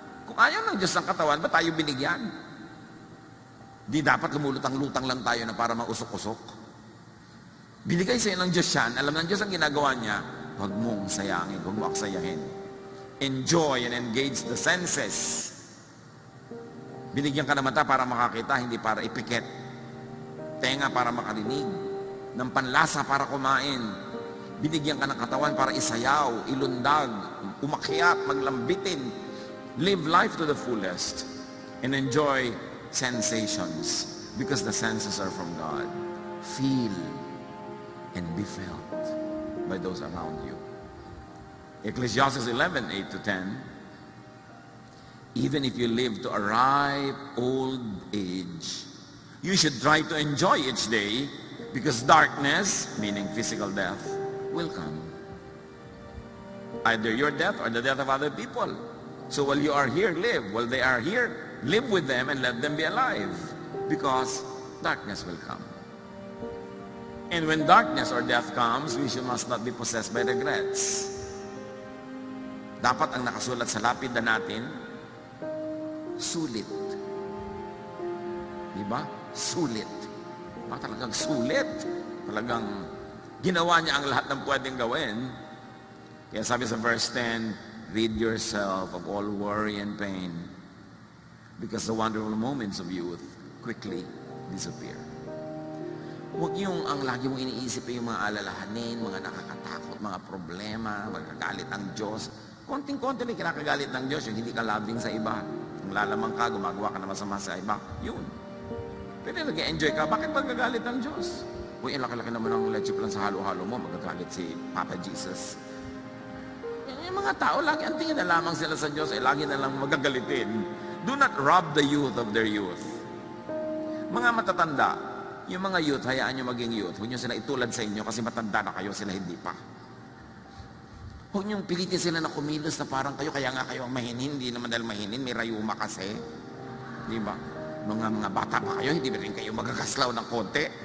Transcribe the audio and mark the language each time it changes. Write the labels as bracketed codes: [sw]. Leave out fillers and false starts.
[tl] Kung ayaw ng Diyos ng katawan, ba tayo binigyan? Di dapat lumulutang-lutang lang tayo na para mausok-usok. Binigay sa'yo ng Diyos yan, alam ng Diyos ang ginagawa niya, huwag mong sayangin, huwag mo aksayahin. [en] Enjoy and engage the senses. [tl] Binigyan ka ng mata para makakita, hindi para ipikit. Tenga para makarinig. Ng panlasa para kumain. Binigyan ka ng katawan para isayaw, ilundag, umakyat, maglambitin. [en] Live life to the fullest and enjoy sensations because the senses are from God. Feel and be felt by those around you. Ecclesiastes 11:8 to 10. Even if you live to a ripe old age, you should try to enjoy each day because darkness, meaning physical death, will come. Either your death or the death of other people. So while you are here, live. While they are here, live with them and let them be alive because darkness will come. And when darkness or death comes, we must not be possessed by regrets. [tl] Dapat ang nakasulat sa lapid na natin, sulit. Diba? Sulit. Talagang sulit. Talagang ginawa niya ang lahat ng pwedeng gawin. Kaya sabi sa [en] verse 10, rid yourself of all worry and pain because the wonderful moments of youth quickly disappear. [tl] Huwag yung ang lagi mong iniisip yung mga alalahanin, mga nakakatakot, mga problema, magkagalit ang Diyos. Konting-konti na kinakagalit ng Diyos, yung hindi ka loving sa iba. Kung lalamang ka, gumagawa ka na masama sa iba, yun. Pero nag-enjoy ka, bakit magagalit ng Diyos? Uy, laki-laki naman ng leche plan sa halo-halo mo, magagalit si Papa Jesus. Yung mga tao, lagi ang tingin na lamang sila sa Diyos, lagi na lang magagalitin. [en] Do not rob the youth of their youth. [tl] Mga matatanda, yung mga youth, hayaan nyo maging youth. Huwag nyo sila itulad sa inyo kasi matanda na kayo, sila hindi pa. Huwag nyo pilitin sila na kumilos na parang kayo, kaya nga kayo ang mahinin. Hindi naman dahil mahinin, may rayuma kasi. Di ba? Mga bata pa kayo, hindi ba rin kayo magkakaslaw ng konti?